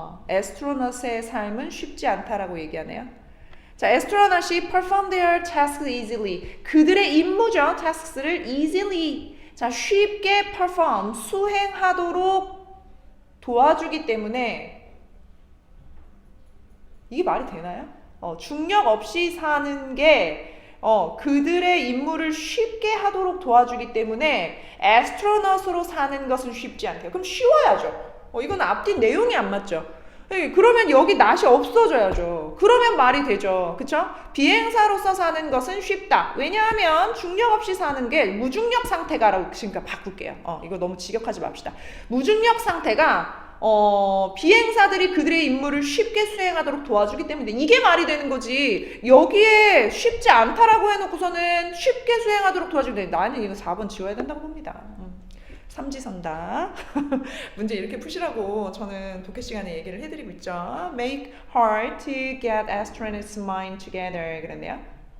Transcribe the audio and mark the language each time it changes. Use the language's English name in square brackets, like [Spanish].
[Korean] astronaut의 삶은 쉽지 않다라고 얘기하네요. [English] 자, astronaut이 perform their tasks easily. [Korean] 그들의 임무죠. tasks를 easily. 자, 쉽게 perform, 수행하도록 도와주기 때문에 이게 말이 되나요? 중력 없이 사는 게 그들의 임무를 쉽게 하도록 도와주기 때문에 astronaut으로 사는 것은 쉽지 않대요. 그럼 쉬워야죠. 이건 앞뒤 내용이 안 맞죠. 그러면 여기 not이 없어져야죠. 그러면 말이 되죠. 그쵸? 비행사로서 사는 것은 쉽다. 왜냐하면 중력 없이 사는 게 무중력 상태가라고 지금까지 바꿀게요. 이거 너무 직역하지 맙시다. 무중력 상태가 비행사들이 그들의 임무를 쉽게 수행하도록 도와주기 때문에 이게 말이 되는 거지. 여기에 쉽지 않다라고 해놓고서는 쉽게 수행하도록 도와주기 때문에 나는 이거 4번 지워야 된다고 봅니다. 삼지선다. 문제 이렇게 푸시라고 저는 독해 시간에 얘기를 해드리고 있죠. [English] Make hard to get astronauts' mind together [Korean] 그랬네요.